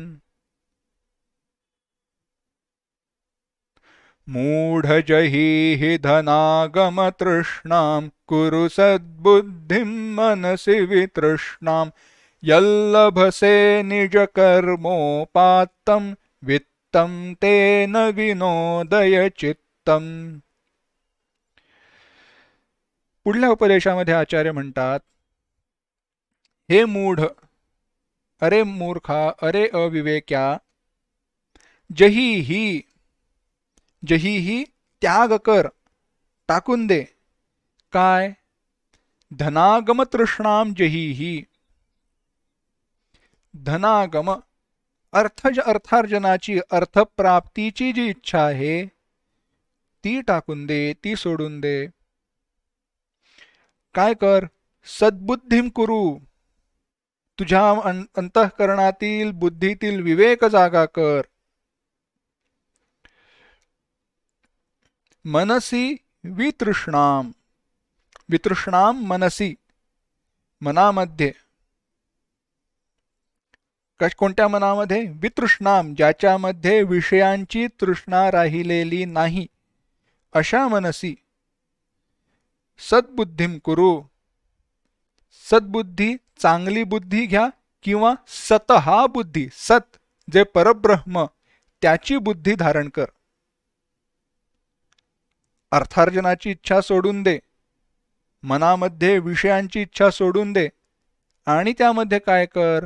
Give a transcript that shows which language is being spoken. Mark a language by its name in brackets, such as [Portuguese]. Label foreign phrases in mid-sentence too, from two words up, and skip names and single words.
[Sanskrit] मूढजहि हि धनागम तृष्णां कुरु सद्बुद्धिं मनसि वितृष्णां यल्लभसे निजकर्मोपात्तं वित्तं तेन विनोदय चित्तम्. [Marathi] पुढल्या उपदेशामध्ये आचार्य म्हणतात, हे मूढ, अरे मूर्खा, अरे अविवेक्या, [Sanskrit] जही ही [Marathi] त्याग कर, टाकून दे. काय? [Sanskrit] धनागम तृष्णाम जहीही. [Marathi] धनागम अर्थार्जनाची, अर्थप्राप्तीची जी इच्छा आहे ती टाकून दे, ती सोडून दे. काय कर? [Sanskrit] सद्बुद्धीम कुरु. [Marathi] तुझ्या अंतःकरणातील बुद्धीतील विवेक जागा कर. [Sanskrit] मनसी वितृष्णाम. वितृष्णाम मनसी, [Marathi] मनामध्ये. कोणत्या मनामध्ये? वितृष्णाम, ज्याच्यामध्ये विषयांची तृष्णा राहिलेली नाही, अशा [Sanskrit] मनसी सद्बुद्धीम कुरु. [Marathi] सद्बुद्धी, चांगली बुद्धी घ्या, किंवा सत हा बुद्धी, सत जे परब्रह्म, त्याची बुद्धी धारण कर. अर्थार्जनाची इच्छा सोडून दे, मनामध्ये विषयांची इच्छा सोडून दे, आणि त्यामध्ये काय कर?